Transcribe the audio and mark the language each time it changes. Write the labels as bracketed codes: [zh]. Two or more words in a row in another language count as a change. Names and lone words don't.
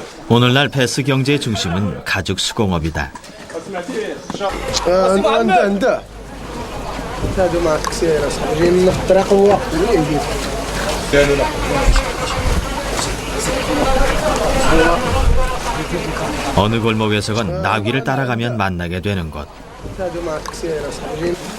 [ko] 오늘날 패스 경제의 중심은 가죽 수공업이다. [ar] عنده هادو معك كسير اصاحبي جايين من الطريق هو [ko] 어느 골목에서건 나귀를 따라가면 만나게 되는 곳. [ar] هادو معك كسير اصاحبي